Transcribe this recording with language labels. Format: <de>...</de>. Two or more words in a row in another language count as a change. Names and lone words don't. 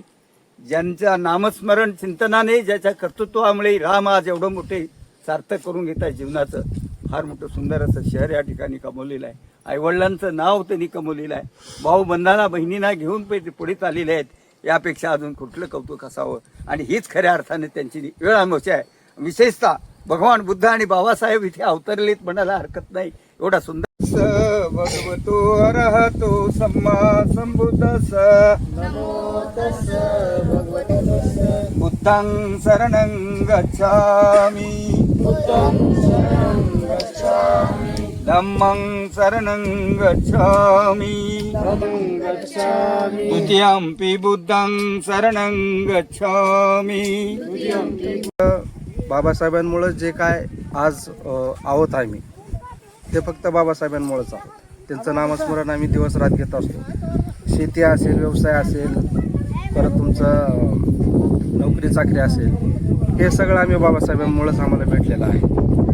<mr>ज्यांच्या नामस्मरण चिंतनाने, ज्याच्या कर्तृत्वामुळे राम आज एवढं मोठे सार्थक करून घेत आहे जीवनाचं, फार मोठं सुंदर असं शहर या ठिकाणी कमवलेलं आहे। आईवडिलांचं नाव त्यांनी कमवलेलं आहे, भाऊ बंधांना बहिणींना घेऊन पुढे चाललेले आहेत, यापेक्षा अजून कुठलं कौतुक असावं। आणि हीच खऱ्या अर्थाने त्यांची वेळ अमावस्या आहे। विशेषतः भगवान बुद्ध आणि बाबासाहेब इथे अवतरलेत म्हणायला हरकत नाही, एवढा सुंदर।</mr> <pi>भगवतो अरहतो सम्मा संबुद्धस्स नमो तस्स भगवतो तस्स बुद्धं शरणं गच्छामि धम्मं शरणं गच्छामि द्वितीयंपि बुद्धं शरणं गच्छामि।</pi> <mr>बाबासाहेबांमुळे जे काय आज आहोत आम्ही, ते फक्त बाबासाहेबांमुळेच आहोत। त्यांचं नामस्मरण आम्ही दिवस रात घेत असतो। शेती असेल, व्यवसाय असेल, परत तुमचं नोकरी चाकरी असेल, हे सगळं आम्ही बाबासाहेबांमुळेच आम्हाला भेटलेलं आहे।</mr>